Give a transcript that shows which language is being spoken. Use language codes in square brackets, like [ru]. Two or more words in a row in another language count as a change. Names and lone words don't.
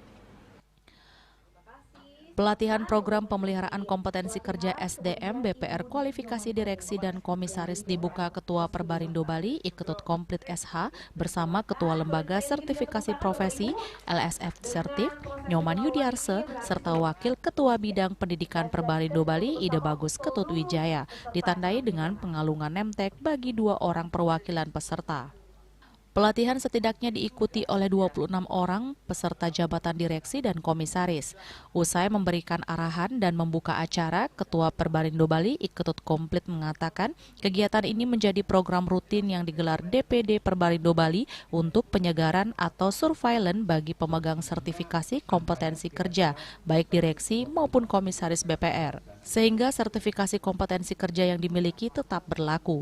[id] Pelatihan program pemeliharaan kompetensi kerja SDM BPR kualifikasi direksi dan komisaris dibuka Ketua Perbarindo Bali Iketut Komplit SH bersama Ketua Lembaga Sertifikasi Profesi LSF Sertif Nyoman Yudiarse serta Wakil Ketua Bidang Pendidikan Perbarindo Bali Ide Bagus Ketut Wijaya, ditandai dengan pengalungan nemtek bagi 2 orang perwakilan peserta. Pelatihan setidaknya diikuti oleh 26 orang peserta jabatan direksi dan komisaris. Usai memberikan arahan dan membuka acara, Ketua Perbarindo Bali Iketut Komplit mengatakan kegiatan ini menjadi program rutin yang digelar DPD Perbarindo Bali untuk penyegaran atau surveillance bagi pemegang sertifikasi kompetensi kerja, baik direksi maupun komisaris BPR, sehingga sertifikasi kompetensi kerja yang dimiliki tetap berlaku.